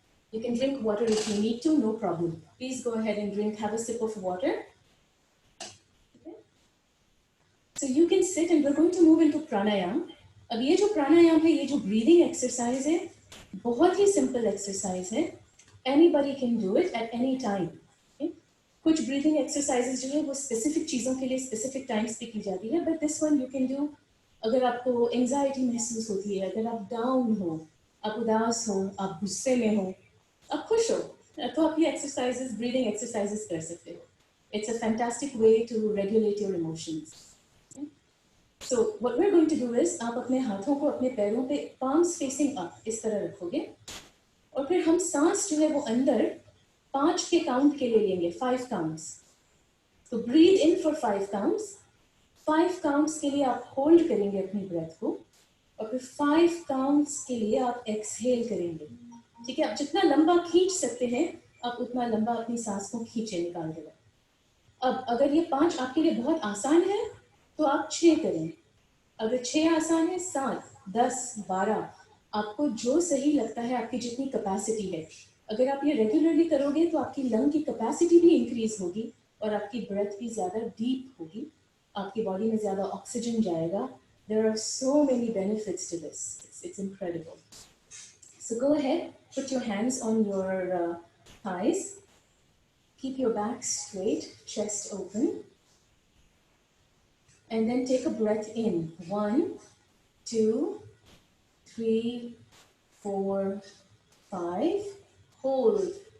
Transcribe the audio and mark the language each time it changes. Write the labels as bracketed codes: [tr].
[en] You can drink water if you need to, no problem. Please go ahead and have a sip of water. Okay. So you can sit and we're going to move into pranayam. [hi] अब ये जो प्राणायाम है, ये जो breathing exercise है, बहुत ही simple exercise है। [en] Anybody can do it at any time. Okay? [hi] कुछ ब्रीदिंग एक्सरसाइजेज जो है वो स्पेसिफिक चीज़ों के लिए स्पेसिफिक टाइम्स पे की जाती है, [en] but this one you can do [hi] अगर आपको एंजाइटी महसूस होती है, अगर आप डाउन हो, आप उदास हो, आप गुस्से में हो, आप खुश हो, तो आप ये एक्सरसाइजेज, ब्रीदिंग एक्सरसाइजेज कर सकते हो। [en] It's a fantastic way to regulate your emotions. Okay? So what we're going to do is [hi] आप अपने हाथों को अपने पैरों पे [en] palms facing up [hi] इस तरह रखोगे और फिर हम सांस जो है वो अंदर 5 के काउंट के लिए लेंगे, 5 काउंट्स। तो [en] breathe in for 5 counts, [hi] 5 counts के लिए आप होल्ड करेंगे अपनी ब्रेथ को और फिर 5 काउंट्स के लिए आप एक्सहेल करेंगे। ठीक है, आप जितना लंबा खींच सकते हैं आप उतना लंबा अपनी सांस को खींचे, निकाल देगा। अब अगर ये 5 आपके लिए बहुत आसान है तो आप 6 करें, अगर 6 आसान है 7, 10, 12, आपको जो सही लगता है, आपकी जितनी कैपेसिटी है। अगर आप ये रेगुलरली करोगे तो आपकी लंग की कैपेसिटी भी इंक्रीज होगी और आपकी ब्रेथ भी ज़्यादा डीप होगी, आपकी बॉडी में ज़्यादा ऑक्सीजन जाएगा. [en] There are so many benefits to this. It's incredible. So go ahead, put your hands on your thighs. Keep your back straight, chest open. And then take a breath in. 1, 2, 3, 4, 5. Hold.